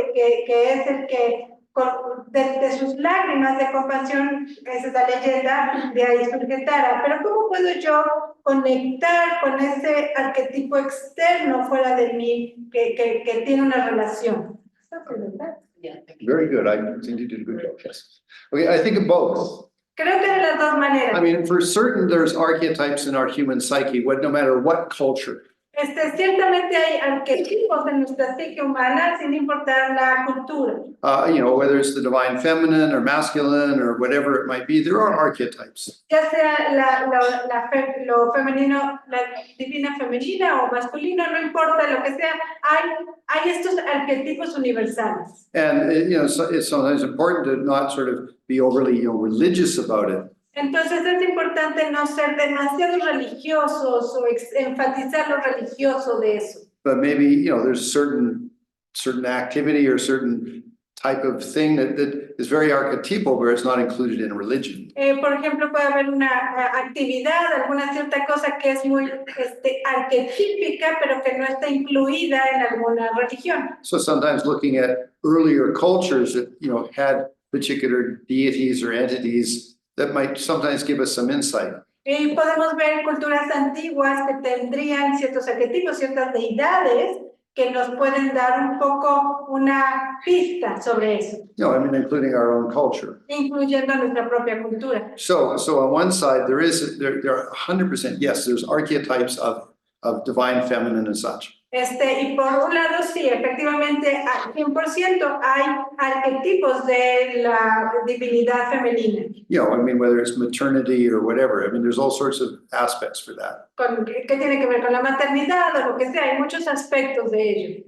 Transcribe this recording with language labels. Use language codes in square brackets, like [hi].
[es] Que es el que de sus lágrimas de compasión, esa es la leyenda, de ahí surge Tara. Pero ¿cómo puedo yo conectar con ese arquetipo externo fuera de mí que tiene una relación? [en] Yeah. Very good, I think you did a good job, yes. Okay, I think of both. [es] Creo que de las dos maneras. [en] I mean, for certain, there's archetypes in our human psyche, no matter what culture. [es] Ciertamente hay arquetipos en nuestra psique humana sin importar la cultura. [en] Whether it's the divine feminine or masculine or whatever it might be, there are archetypes. [es] Ya sea lo femenino, la divina femenina o masculino, no importa lo que sea, hay estos arquetipos universales. [en] And it's sometimes important to not sort of be overly religious about it. [es] Entonces es importante no ser demasiado religiosos o enfatizar lo religioso de eso. [en] But maybe, there's certain activity or certain type of thing that is very archetypal where it's not included in a religion. [es] Por ejemplo, puede haber una actividad, alguna cierta cosa que es muy arquetípica, pero que no está incluida en alguna religión. [en] So sometimes looking at earlier cultures that, had particular deities or entities that might sometimes give us some insight. [es] Y podemos ver culturas antiguas que tendrían ciertos arquetipos, ciertas deidades que nos pueden dar un poco una pista sobre eso. [en] Including our own culture. [es] Incluyendo nuestra propia cultura. [en] So on one side, there are 100%, yes, there's archetypes of divine feminine and such. [es] Y por un lado, sí, efectivamente, al 100% hay arquetipos de la divinidad femenina. [en] Whether it's maternity or whatever, there's all sorts of aspects for that. [es] ¿Qué tiene que ver con la maternidad o lo que sea? Hay muchos aspectos de ello.